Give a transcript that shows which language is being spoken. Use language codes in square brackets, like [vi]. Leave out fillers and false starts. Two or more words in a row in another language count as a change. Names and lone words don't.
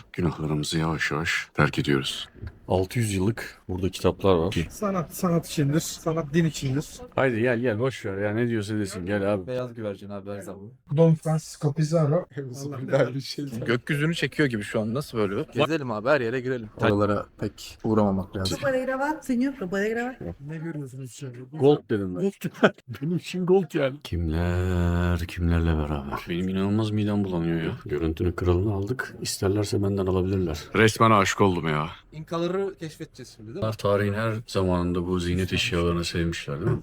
[tr] Günahlarımızı yavaş yavaş terk ediyoruz. 600 yıllık burada kitaplar var. Sanat içindir. Sanat din içindir. Haydi gel boş ver ya, ne diyorsa desin, gel abi. Beyaz güvercin abi her zaman. Don Francisco Pizarro. Gökyüzünü çekiyor gibi şu an. Nasıl böyle? Gezelim abi, her yere girelim. Oralara pek uğramamak lazım. [es] ¿Lo puede grabar, señor? ¿Lo puede grabar? [tr] Ne görüyorsunuz içeride? Gold dedim ben. Benim için gold yani. Kimler kimlerle beraber? Benim inanılmaz midem bulanıyor ya. Görüntünün kralını aldık. İsterlerse benden alabilirler. Resmen aşık oldum ya. İnkaları keşfedeceğiz şimdi değil mi? Tarihin her zamanında bu ziynet eşyalarını sevmişler değil mi?